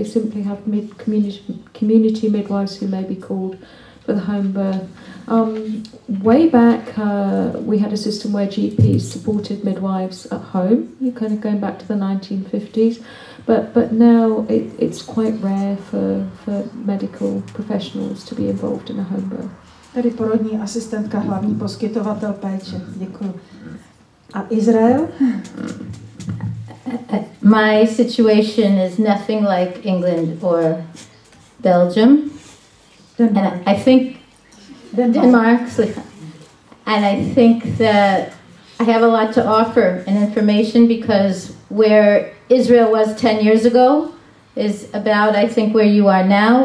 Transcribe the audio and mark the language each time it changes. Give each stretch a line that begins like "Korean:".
English: They simply have community midwives who may be called for the home birth. Way back, we had a system where GPs supported midwives at home, kind of going back to the 1950s, but now it's quite rare for medical professionals to be involved in a home birth.
Czech: Tady porodní asistentka, hlavní poskytovatel péče. Děkuji. A Izrael?
English: My situation is nothing like England or Belgium. Denmark. And I think Denmark. And I think that I have a lot to offer in information, because where Israel was 10 years ago is about, I think, where you are now.